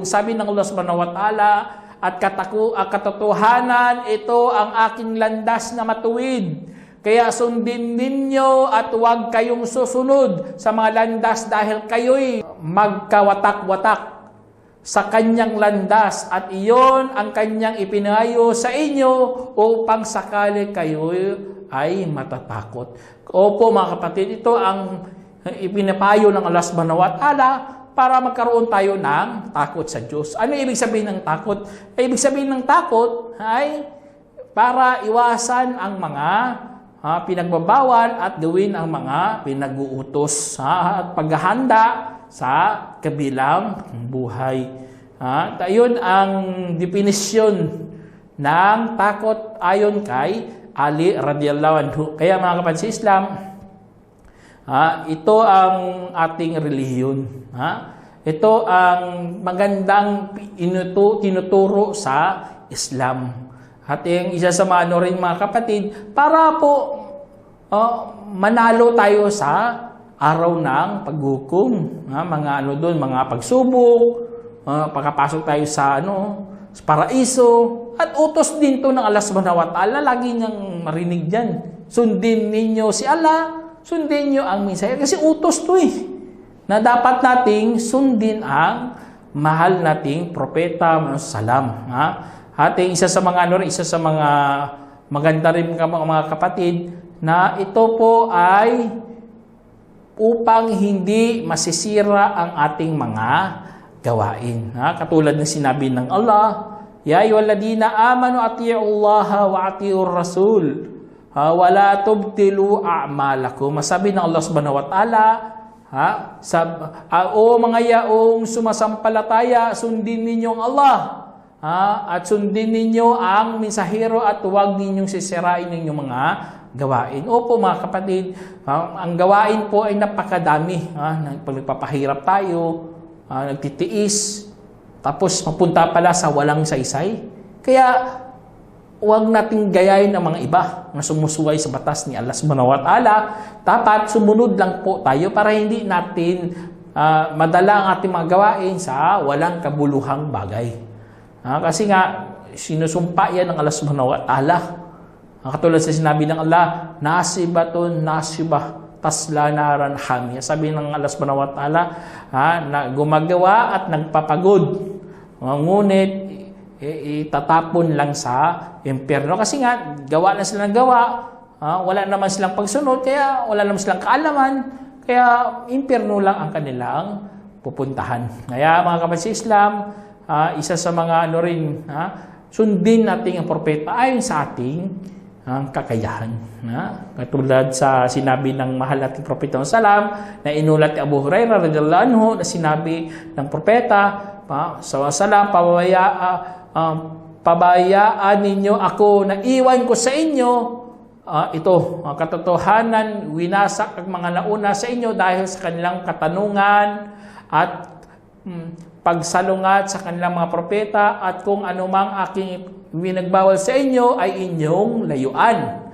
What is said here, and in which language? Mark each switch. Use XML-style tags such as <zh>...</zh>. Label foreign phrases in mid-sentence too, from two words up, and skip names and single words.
<tl>Sabi ng Allah</tl> <ar>سبحانه وتعالى,</ar> <tl>at katotohanan ito ang aking landas na matuwid. Kaya sundin ninyo at huwag kayong susunod sa mga landas dahil kayo'y magkawatak-watak sa kanyang landas at iyon ang kanyang ipinayo sa inyo upang sakali kayo ay matatakot. Opo mga kapatid, ito ang ipinapayo ng Allah</tl> <ar>سبحانه وتعالى</ar> <tl>para magkaroon tayo ng takot sa Diyos. Ano ibig sabihin ng takot? Ibig sabihin ng takot ay para iwasan ang mga pinagbabawal at gawin ang mga pinag-uutos at paghahanda sa kabilang buhay. Ayun ang definisyon ng takot ayon kay Ali</tl> <ar>رضي الله عنه.</ar> <tl>Kaya mga kapatid sa Islam, ito ang ating relihiyon. Ito ang magandang tinuturo sa Islam. At yung isa sa mga rin mga kapatid, para po manalo tayo sa araw ng paghukom. Mga mga pagsubok, pagkapasok tayo sa sa paraiso. At utos din to ng Allah</tl> <ar>سبحانه وتعالى.</ar> <tl>Lagi niyang marinig dyan. Sundin ninyo si Allah, sundin niyo ang mensahe. Kasi utos to na dapat nating sundin ang mahal nating propeta salam. At isa sa mga maganda rin mga kapatid na ito po ay upang hindi masisira ang ating mga gawain. Katulad ng sinabi ng Allah,</tl> <ar>يا أيها الذين آمنوا أطيعوا الله وأطيعوا الرسول ولا تبطلوا أعمالكم.</ar> <tl>Masabi ng Allah</tl> <ar>سبحانه وتعالى,</ar> <tl>o mga yaong sumasampalataya, sundin ninyong Allah. At sundin ninyo ang mensahero at huwag ninyong sisirain ninyong mga gawain. Opo mga kapatid, ang gawain po ay napakadami. Nagpapahirap tayo, nagtitiis, tapos mapunta pala sa walang saysay. Kaya huwag nating gayahin ang mga iba na sumusuway sa batas ni Allah</tl> <ar>سبحانه وتعالى.</ar> <tl>Dapat sumunod lang po tayo para hindi natin madala ang ating mga gawain sa walang kabuluhang bagay. Kasi nga, sinusumpa yan ng Allah</tl> <ar>سبحانه وتعالى.</ar> <tl>Katulad sa sinabi ng Allah,</tl> <ar>ناصبة ناصبة تصلى نارا حامية.</ar> <tl>Sabi ng Allah</tl> <ar>سبحانه وتعالى,</ar> <tl>na gumagawa at nagpapagod. Ngunit, itatapon lang sa impyerno. Kasi nga, gawa na sila ng gawa. Wala naman silang pagsunod, kaya wala naman silang kaalaman. Kaya, impyerno lang ang kanilang pupuntahan. Kaya mga kapatid sa Islam, isa sa mga sundin natin ang propeta ayon sa ating kakayahan. Katulad sa sinabi ng mahal nating propeta salam na inulat ni Abu Hurairah</tl> <ar>رضي الله عنه</ar> <tl>na sinabi ng propeta salam, pabayaan ninyo ako na iwan ko sa inyo ito, katotohanan, winasak ang mga nauna sa inyo dahil sa kanilang katanungan at pagsalungat sa kanilang mga propeta, at kung anumang aking winagbawal sa inyo ay inyong layuan.</tl>